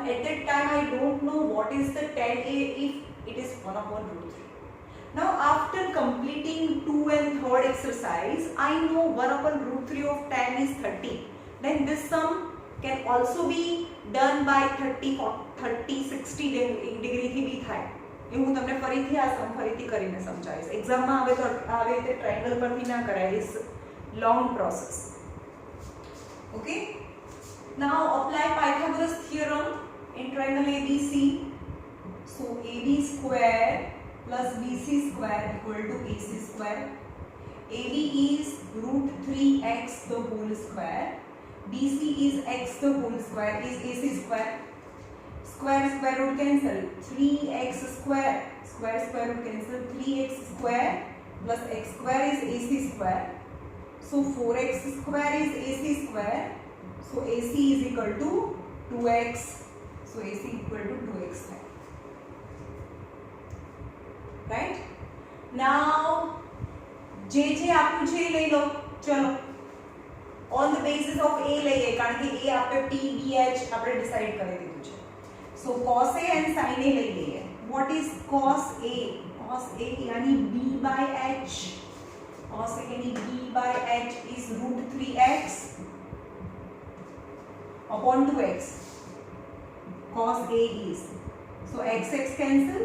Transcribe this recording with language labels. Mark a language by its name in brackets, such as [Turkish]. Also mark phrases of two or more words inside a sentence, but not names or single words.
[English] At that time I don't know what is the tan A if it is 1 upon root 3. Now after completing 2 and 3rd exercise, I know 1 upon root 3 of tan is 30. Then this sum can also be done by 30-60 degree [Gujarati] થી બી થાય. એ હું તમને ફરીથી આ સમ ફરીથી કરીને સમજાવીશ. એક્ઝામમાં આવે તો આવી રીતે ટ્રાયંગલ પરથી ના કરાય. [English] It's long process. Okay, now apply Pythagoras theorem in triangle ABC. So AB square plus BC square equal to AC square. AB is root 3x the whole square. BC is x the whole square is AC square. Square square root cancel. 3x square. Square root cancel. 3x square plus x square is AC square. So 4x square is AC square. So AC is equal to 2x. So AC equal to 2x. Right? [Gujarati] Now જે આપ્યું છે એ લઈ લો. ચલો, [English] on the basis of A [Gujarati] લઈએ, કારણ કે A આપણે P B H આપણે ડિસાઈડ કરી દીધું છે. [English] So cos A and sin A [Gujarati] લઈ લઈએ. [English] What is cos A? Cos A यानी B by H. Cos A यानी B by H is root 3x upon 2x. Cos A is, so x cancel.